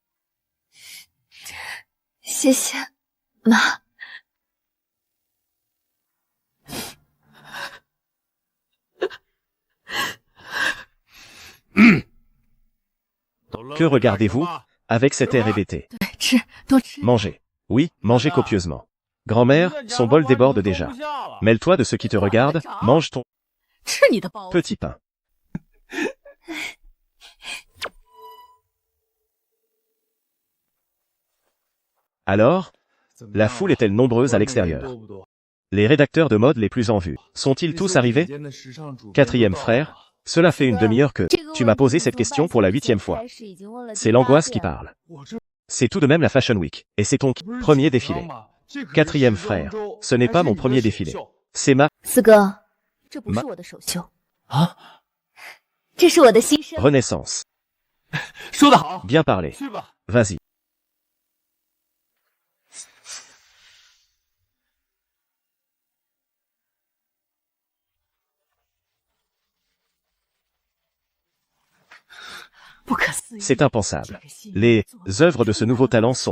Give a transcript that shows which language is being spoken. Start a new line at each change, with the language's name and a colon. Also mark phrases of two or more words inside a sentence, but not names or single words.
Chinese: 谢谢妈。
French: Que regardez-vous avec cet air hébété?
Chinese: 对，吃，多吃。
French: Mangez. Oui, mangez copieusement. Grand-mère, son bol déborde déjà. Mêle-toi de ce qui te regarde, mange ton
Chinese: 吃你的包。
French: petit pain. Alors, la foule est-elle nombreuse à l'extérieur? Les rédacteurs de mode les plus en vue, sont-ils tous arrivés? Quatrième frère, cela fait une demi-heure que tu m'as posé cette question pour la 8e fois. C'est l'angoisse qui parle. C'est tout de même la Fashion Week, et c'est ton premier défilé. Quatrième frère, ce n'est pas mon premier défilé. C'est ma
Chinese: 四哥，这不是我的首秀啊，这是我的新生。
French: renaissance.
Chinese: 说得好，
French: Bien parlé.
Chinese: 去吧。
French: Vas-y. C'est impensable. Les œuvres de ce nouveau talent sont